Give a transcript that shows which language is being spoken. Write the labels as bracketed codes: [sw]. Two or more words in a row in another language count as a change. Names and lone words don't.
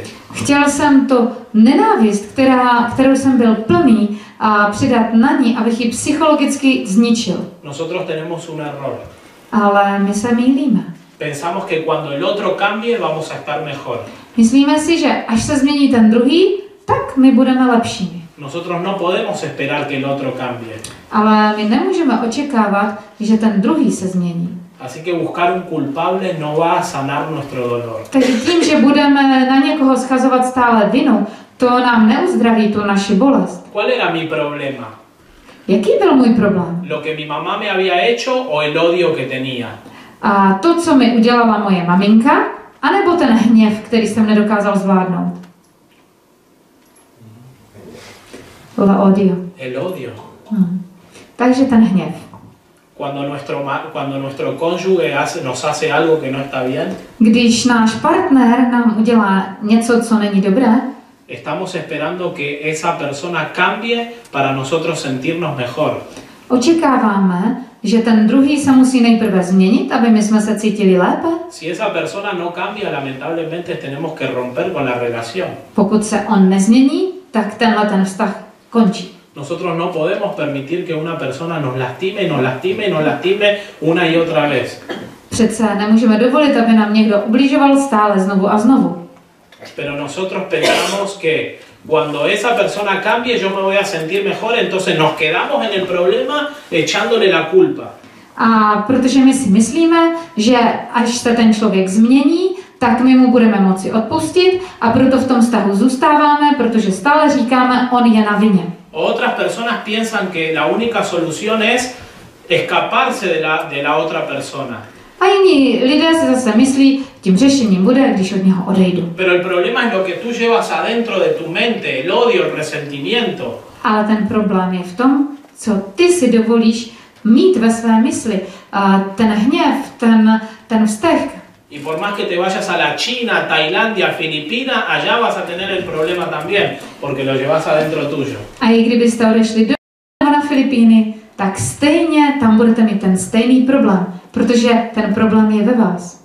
[cs] Chtěl jsem to nenávist, kterou jsem byl plný, a přidat na ní, abych ji psychologicky zničil. [es] Nosotros tenemos un error. [cs] Ale my se mýlíme. [es] Pensamos que cuando el otro cambie vamos a estar mejor. [cs] Myslíme si, že až se změní ten druhý, tak my budeme lepšími. [es] Nosotros no podemos esperar que el otro cambie. [cs] Ale my nemůžeme očekávat, že ten druhý se změní. [es] Así que buscar un culpable no va a sanar nuestro dolor. [cs] Takže tím, že budeme na někoho schazovat stále vinu, to nám neuzdraví tu naši bolest. [es] ¿Cuál era mi problema? [cs] Jaký byl můj problém? [es] ¿Lo que mi mamá me había hecho o el odio que tenía? [cs] A to, co mi udělala moje maminka, anebo ten hněv, který jsem nedokázal zvládnout? [es] La odio. El odio. [cs] Takže ten hněv. [es] Cuando nuestro cónyuge nos hace algo que no está bien, [cs] Když náš partner nám udělá něco, co není dobré, [es] estamos esperando que esa persona cambie para nosotros sentirnos mejor. [cs] očekáváme, že ten druhý se musí nejprve změnit, aby my jsme se cítili lépe. [es] Si esa persona no cambia, lamentablemente tenemos que romper con la relación. [cs] Pokud se on nezmění, tak ten vztah končí. [es] Nosotros no podemos permitir que una persona nos lastime, nos lastime, nos lastime una y otra vez. [cs] Přece nemůžeme dovolit, aby nám někdo ubližoval stále znovu a znovu. [es] Pero nosotros pensamos que cuando esa persona cambie yo me voy a sentir mejor, entonces nos quedamos en el problema echándole la culpa. [cs] A protože my si myslíme, že až se ten člověk změní, tak my mu budeme moci odpustit a proto v tom vztahu zůstáváme, protože stále říkáme, on je na vině. [es] Otras personas piensan que la única solución es escaparse de la otra persona. [cs] A jiní lidé si zase myslí, tím řešením bude, když od něho odejdu. [es] Pero el problema es lo que tú llevas adentro de tu mente, el odio, el resentimiento. [cs] Ale ten problém je v tom, co ty si dovolíš mít ve své mysli. Ten hněv, ten vztek. [es] Y por más que te vayas a la China, Tailandia, Filipinas, allá vas a tener el problema también, porque lo llevas adentro tuyo. [cs] A i kdybyste odešli na Filipíny, tak stejně tam budete mít ten stejný problém, protože ten problém je ve vás.